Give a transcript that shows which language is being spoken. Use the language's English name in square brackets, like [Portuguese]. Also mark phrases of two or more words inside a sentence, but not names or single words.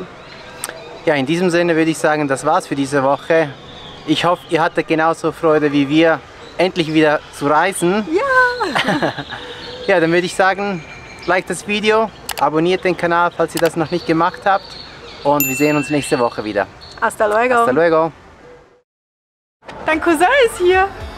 [German] Ja, in diesem Sinne würde ich sagen, das war's für diese Woche. Ich hoffe, ihr hattet genauso Freude wie wir, endlich wieder zu reisen. Ja! Ja, dann würde ich sagen, like das Video, abonniert den Kanal, falls ihr das noch nicht gemacht habt. Und wir sehen uns nächste Woche wieder. [Spanish] Hasta luego! Hasta luego! [German] Dein Cousin ist hier!